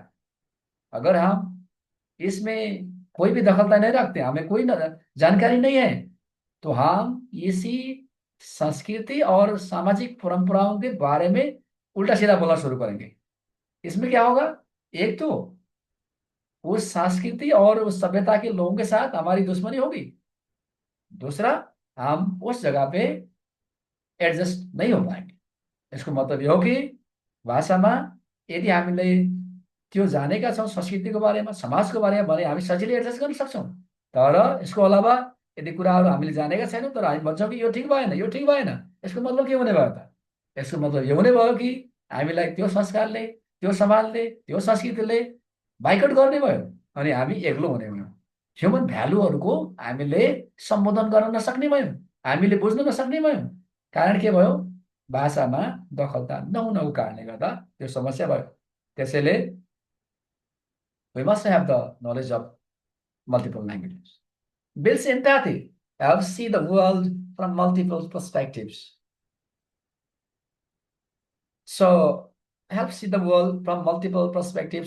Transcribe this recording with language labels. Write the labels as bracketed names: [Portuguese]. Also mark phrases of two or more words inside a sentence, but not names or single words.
[Hindi] अगर हम इसमें कोई भी दखलता नहीं रखते, हमें कोई जानकारी नहीं है, तो हम इसी संस्कृति और सामाजिक परंपराओं के बारे में उल्टा सीधा बोलना शुरू करेंगे। इसमें क्या होगा, एक तो उस संस्कृति और उस सभ्यता के लोगों के साथ हमारी दुश्मनी होगी, दूसरा हम उस जगह पे एडजस्ट नहीं हो पाएंगे। [Nepali] यसको मतलब यो हो कि भाषामा यदि हामीले त्यो जानेका छौँ संस्कृतिको बारेमा, समाजको बारेमा भने हामी सजिलै एडजस्ट गर्न सक्छौँ। तर यसको अलावा यदि कुराहरू हामीले जानेका छैनौँ तर हामी भन्छौँ कि यो ठिक भएन, यो ठिक भएन, यसको मतलब के हुने भयो त? यसको मतलब यो हुने भयो कि हामीलाई त्यो संस्कारले, त्यो समाजले, त्यो संस्कृतिले बाइकट गर्ने भयो अनि हामी एक्लो हुने भयौँ। ह्युमन भ्यालुहरूको हामीले सम्बोधन गर्न नसक्ने भयौँ, हामीले बुझ्न नसक्ने भयौँ। कारण के भयो, भाषामा दखलता नहुनको कारणले गर्दा त्यो समस्या भयो। [English] त्यसैले we must have the knowledge of multiple languages. Builds empathy, helps see the world from multiple perspectives. So helps see the world from multiple perspectives.